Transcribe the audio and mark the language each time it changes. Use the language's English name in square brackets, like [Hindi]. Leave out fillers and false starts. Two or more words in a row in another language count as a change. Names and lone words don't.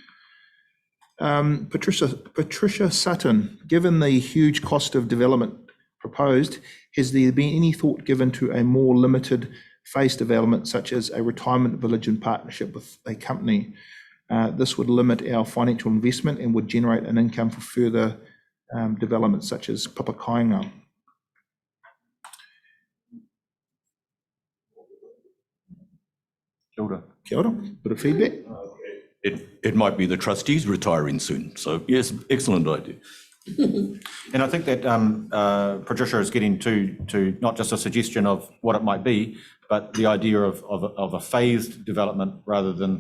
[English] Patricia Sutton, given the huge cost of development proposed, has there been any thought given to a more limited phase development, such as a retirement village in partnership with a company? This would limit our financial investment and would generate an income for further developments such as Papakainga. [Māori] Kia ora. Kia ora. [English] Bit of feedback. It might be the trustees retiring soon. So yes, excellent idea. And I think that Patricia is getting to not just a suggestion of what it might be, but the idea of a phased development rather than.